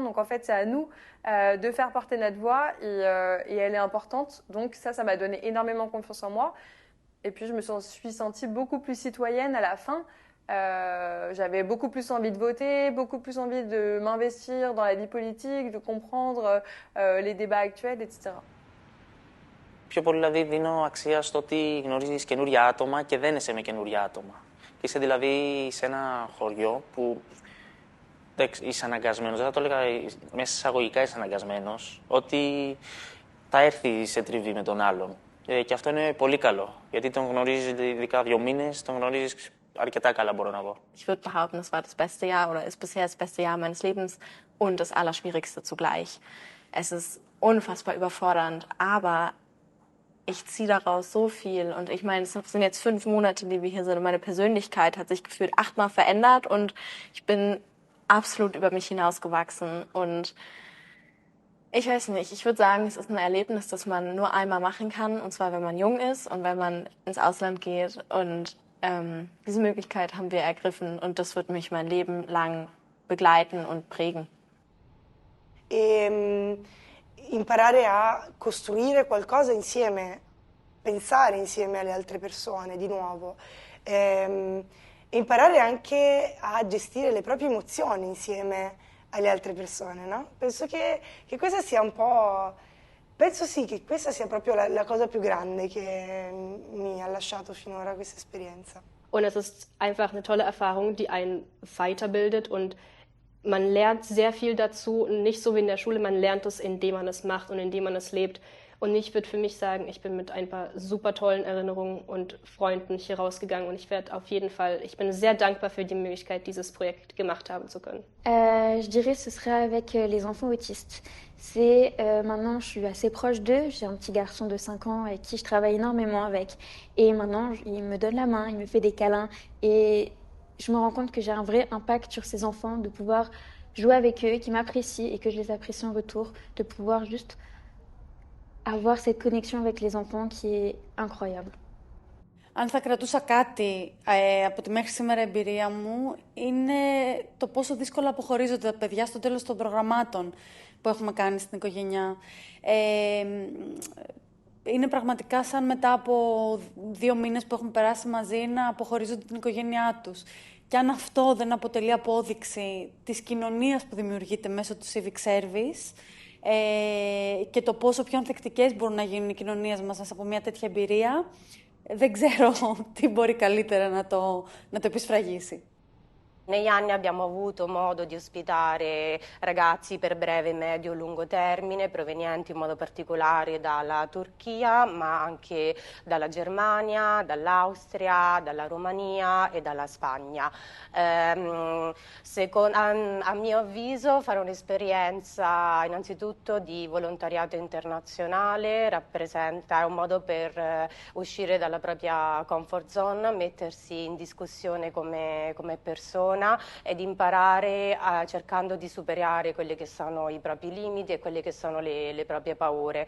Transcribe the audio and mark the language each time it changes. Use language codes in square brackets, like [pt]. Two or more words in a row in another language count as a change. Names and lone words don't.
[fr] Donc en fait, c'est à nous de faire porter notre voix et elle est importante. Donc ça m'a donné énormément confiance en moi. Et puis je me suis sentie beaucoup plus citoyenne à la fin. J'avais beaucoup plus envie de voter, beaucoup plus envie de m'investir dans la vie politique, de comprendre les débats actuels, etc. [el] Πιο πολύ δηλαδή δίνω αξία στο ότι γνωρίζεις καινούργια άτομα και δεν είσαι με καινούργια άτομα. Και είσαι δηλαδή σε ένα χωριό που είσαι αναγκασμένος, δεν θα το έλεγα μέσα εισαγωγικά είσαι αναγκασμένος, ότι θα έρθει σε τριβή με τον άλλον. Και αυτό είναι πολύ καλό, γιατί τον γνωρίζεις ειδικά 2 μήνες, τον γνωρίζεις αρκετά καλά μπορώ να πω. [de] Ich würde behaupten, es war das beste Jahr oder ist bisher das beste Jahr meines Lebens und das Allerschwierigste zugleich. Es ist unfassbar überfordernd, aber ich ziehe daraus so viel und ich meine, es sind jetzt 5 Monate, die wir hier sind und meine Persönlichkeit hat sich gefühlt 8-mal verändert und ich bin absolut über mich hinausgewachsen und Ich weiß nicht. Ich würde sagen, es ist ein Erlebnis, das man nur einmal machen kann, und zwar, wenn man jung ist und wenn man ins Ausland geht. Und diese Möglichkeit haben wir ergriffen und das wird mich mein Leben lang begleiten und prägen. [it] Imparare a costruire qualcosa insieme, pensare insieme alle altre persone di nuovo. E imparare anche a gestire le proprie emozioni insieme alle altre persone, no? Penso che questa sia un po'... Penso sì che questa sia proprio la cosa più grande che mi ha lasciato finora questa esperienza. [de] Und es ist einfach eine tolle Erfahrung, die einen weiterbildet und man lernt sehr viel dazu, nicht so wie in der Schule, man lernt es, indem man es macht und indem man es lebt. Und ich würde für mich sagen, ich bin mit ein paar super tollen Erinnerungen und Freunden hier rausgegangen und ich bin sehr dankbar für die Möglichkeit, dieses Projekt gemacht haben zu können. [fr] Je dirais ce serait avec les enfants autistes. C'est maintenant, je suis assez proche d'eux. J'ai un petit garçon de 5 ans avec qui je travaille énormément avec. Et maintenant, il me donne la main, il me fait des câlins. Et je me rends compte que j'ai un vrai impact sur ces enfants, de pouvoir jouer avec eux, qu'ils m'apprécient et que je les apprécie en retour, de pouvoir juste avoir cette connexion avec les enfants qui est incroyable. [el] Αν θα κρατούσα κάτι από τη μέχρι σήμερα εμπειρία μου, είναι το πόσο δύσκολα αποχωρίζονται τα παιδιά στο τέλος των προγραμμάτων που έχουμε κάνει στην οικογένεια. Είναι πραγματικά σαν μετά από 2 μήνες που έχουμε περάσει μαζί να αποχωρίζονται την οικογένειά τους. Και αν αυτό δεν αποτελεί απόδειξη της κοινωνίας που δημιουργείται μέσω του Civic Service και το πόσο πιο ανθεκτικές μπορούν να γίνουν οι κοινωνίες μας μέσα από μια τέτοια εμπειρία, δεν ξέρω τι μπορεί καλύτερα να το επισφραγίσει. [it] Negli anni abbiamo avuto modo di ospitare ragazzi per breve, medio e lungo termine, provenienti in modo particolare dalla Turchia, ma anche dalla Germania, dall'Austria, dalla Romania e dalla Spagna. A mio avviso fare un'esperienza innanzitutto di volontariato internazionale rappresenta un modo per uscire dalla propria [en] comfort zone, [it] mettersi in discussione come persona ed imparare cercando di superare quelli che sono i propri limiti e quelle che sono le proprie paure.